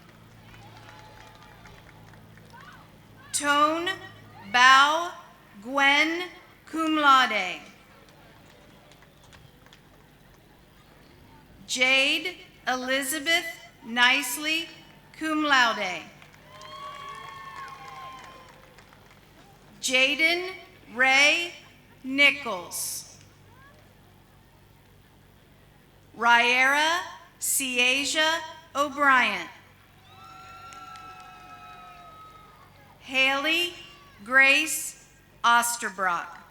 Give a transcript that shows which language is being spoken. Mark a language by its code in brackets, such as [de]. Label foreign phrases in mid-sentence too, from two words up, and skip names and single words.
[en] Tone Bao Gwen, [la] cum laude. [en] Jade Elizabeth Nicely, [la] cum laude. [en] Jaden Ray Nichols. Ryera Ciasia O'Brien. Haley Grace Osterbrock.